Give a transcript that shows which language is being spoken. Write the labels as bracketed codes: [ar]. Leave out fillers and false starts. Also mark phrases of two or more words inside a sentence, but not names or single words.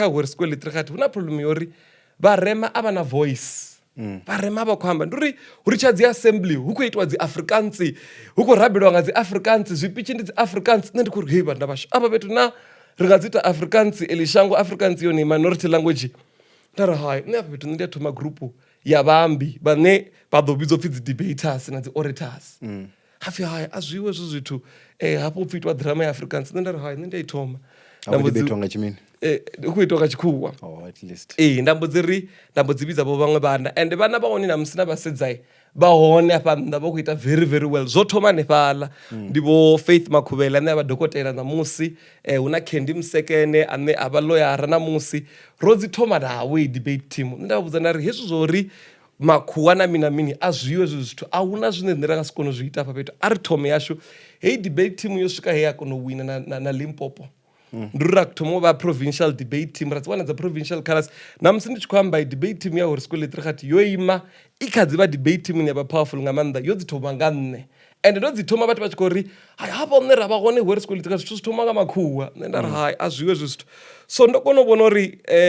[ve] Hoërskool Litrigati hu na problem yori vharema a vha na voice vharema vha khou amba ndi uri hu ri tsha dzi assembly hu khou itiwa dzi Afrikaans hu khou rabeliwa nga dzi Afrikaans zwipitshi ndi dzi Afrikaans nṋe ndi khou ri hei vhana vhashu afha fhethu na ri nga dzi ita Afrikaans eḽi shango Afrikaans yone [en] minority language [ve] nda ri hai nṋe afha fhethu nṋe ndi a thoma grupu ya vhaambi vhane vha ḓo vhidzwa upfhi dzi debaters na dzi orators hapfi hai a zwiwe hezwo zwithu hafho upfhi itiwa drama ya Afrikaans nṋe nda ri hai nṋe ndi a i thoma hu khou itiwa nga tshikhuwa nda mbo dzi vhidza vho vhaṅwe vhana and vhana vha hone na musi na vhasedzai vha hone afha nnḓa vha khou ita [en] very very well [ve] zwo thoma hanefhaḽa ndi vho Faith Makhuvhela ane a vha dokotela namusi hu na Candy Msekene ane a vha loyara namusi ro dzi thoma nawe [en] debate team [ve] nṋe nda vha vhudza nda ri hezwi zwo uri makhuwa na mini a zwiwe hezwi zwithu a huna zwine nṋe ra nga si kone u zwi ita afha fhethu a ri thome yashu heyi [en] debate team [ve] yo swika he ya kona u wina na Limpopo ndi uri ra thoma u vha [en] provincial debate team [ve] ra dzi wana dza [en] provincial colours [ve] na musi ndi tshi khou amba [en] debate team [ve] ya Hoërskool Litrigati yo ima i kha dzi vha [en] debate team [ve] ya vha powerful nga maanḓa yo dzi thoma nga nṋe and ndo dzi thoma vhathu vha tshi khou ri hai hafha nṋe ra vha hone Hoërskool Litrigati zwithu zwi thoma nga makhuwa nṋe nda ri hai a zwiwe hezwi zwithu so ndo kona u vhona uri